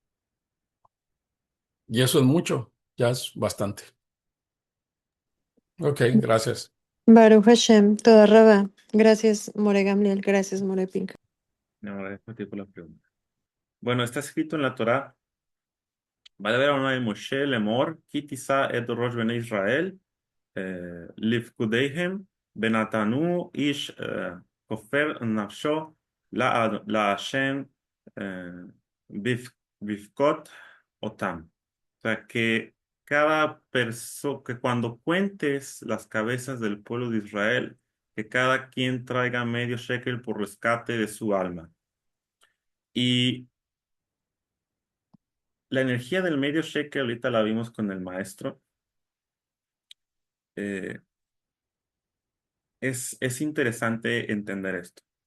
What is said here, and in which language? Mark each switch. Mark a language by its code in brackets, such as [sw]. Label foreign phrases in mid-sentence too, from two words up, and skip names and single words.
[es] Y eso es mucho, ya es bastante. Ok, gracias. [he] ברוך השם, תודה רבה. Gracias, [es] More Gamliel. Gracias, More Pink. No, gracias a ti por la pregunta. Bueno, está escrito en la Torá, [he] וידבר אדוני אל משה לאמור, כי תישא את ראש בני ישראל לפקודיהם, ונתנו איש כופר נפשו להשם בבכות אותם. [es] O sea, que cuando cuentes las cabezas del pueblo de Israel, que cada quien traiga medio shekel por rescate de su alma. Y la energía del medio shekel, ahorita la vimos con el maestro, eh, es interesante entender esto.